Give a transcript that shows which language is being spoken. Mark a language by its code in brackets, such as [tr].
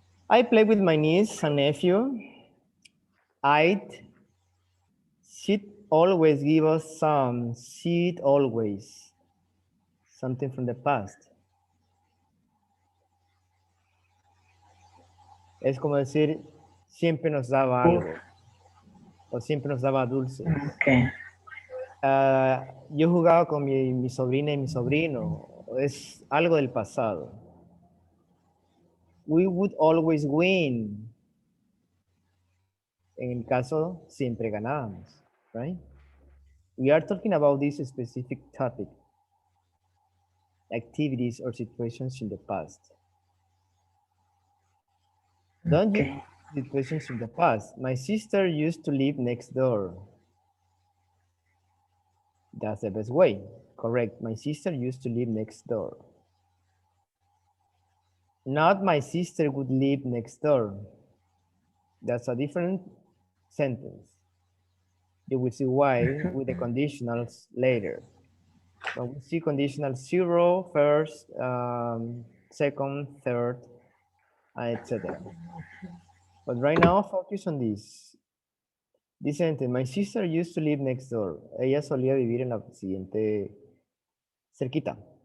[en] I play with my niece and nephew. She'd always give us some. She'd always. Something from the past. [es] Es como decir, siempre nos daba algo. O siempre nos daba dulces. [en] Okay. [es] Yo jugaba con mi sobrina y mi sobrino. Es algo del pasado. [en] We would always win. [es] En el caso, siempre ganábamos, right? [en] We are talking about this specific topic, activities or situations in the past. Don't use situations in the past. My sister used to live next door. That's the best way. Correct. My sister used to live next door. Not my sister would live next door. That's a different sentence. You will see why with the conditionals later. So we see conditional 0, first, second, third, etc. But right now, focus on this. This sentence, my sister used to live next door. [es] Ella solía vivir en la siguiente, cerquita.